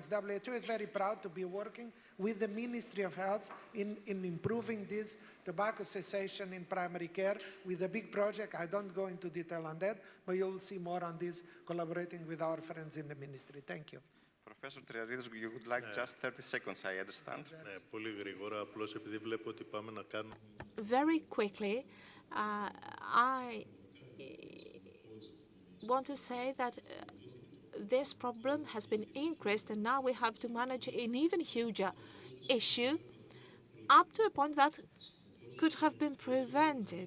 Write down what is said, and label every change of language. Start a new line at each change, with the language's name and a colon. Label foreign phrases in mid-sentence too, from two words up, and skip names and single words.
English: WHO is very proud to be working with the Ministry of Health in improving this tobacco cessation in primary care with a big project. I don't go into detail on that, but you'll see more on this collaborating with our friends in the ministry. Thank you. Professor Triaridis, you would like just 30 seconds, I understand.
Greek: Πολύ γρήγορα, απλώς επειδή βλέπω ότι πάμε να κάνουμε...
English: Very quickly, I want to say that this problem has been increased, and now we have to manage an even huger issue up to a point that could have been prevented.